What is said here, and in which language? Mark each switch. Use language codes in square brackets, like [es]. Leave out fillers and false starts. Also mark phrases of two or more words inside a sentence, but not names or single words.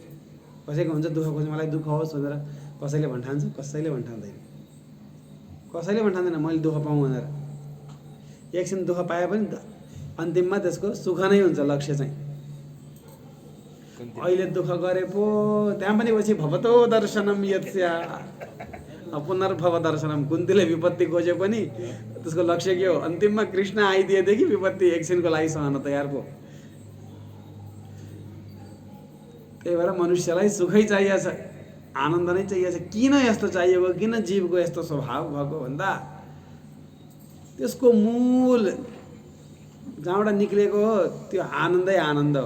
[ne] कसैको हुन्छ दुःख खोज्ने, मलाई दुःख होस् भनेर कसैले भन्ठान्छ, कसैले भन्ठान्दैन। कसैले भन्ठान्दैन मैले दुःख पाऊँ भनेर। एकछिन दुःख पाए पनि अन्तिममा त्यसको सुख नै हुन्छ लक्ष्य चाहिँ। अहिले दुःख गरे पो त्यहाँ पनि पछि [sa] भवतो दर्शनम यत्स्या पुनर्भव दर्शनम। [ne] कुन्तीले विपत्ति खोज्यो पनि त्यसको लक्ष्य के हो? अन्तिममा कृष्ण आइदिएदेखि विपत्ति एकछिनको लागि सहन तयार पो। त्यही भएर मनुष्यलाई सुखै चाहिएको छ, आनन्द नै चाहिएको छ। किन यस्तो चाहिएको? किन जीवको यस्तो स्वभाव भएको भन्दा त्यसको मूल जहाँबाट निक्लेको हो त्यो आनन्दै आनन्द हो।